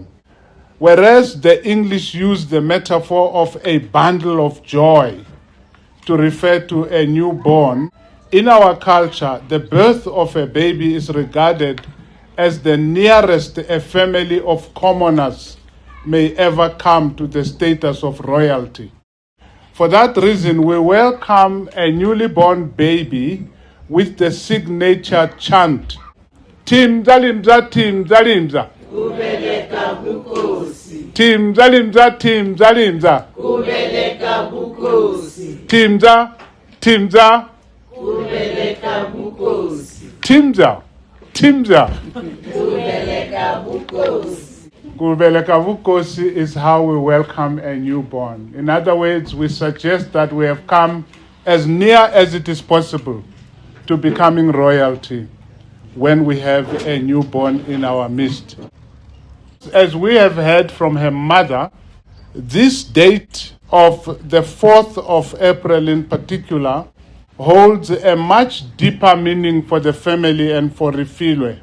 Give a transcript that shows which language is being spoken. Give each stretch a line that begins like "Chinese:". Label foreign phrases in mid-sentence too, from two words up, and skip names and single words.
English: Whereas the English use the metaphor of a bundle of joy to refer to a newborn, in our culture, the birth of a baby is regarded as the nearest a family of commoners may ever come to the status of royalty. For that reason, we welcome a newly born baby with the signature chant,
Zulu: Tim Zalimza, Tim Zalimza. Kubeleka bukosi. Tim Zalimza, Tim Zalimza. Kubeleka bukosi. Timza, Timza. Kubeleka bukosi. Timza, Timza. Kubeleka bukosi. Kubeleka bukosi
English: is how we welcome a newborn. In other words, we suggest that we have come as near as it is possible to becoming royalty when we have a newborn in our midst. As we have heard from her mother, this date of the 4th of April in particular holds a much deeper meaning for the family and for Refilwe.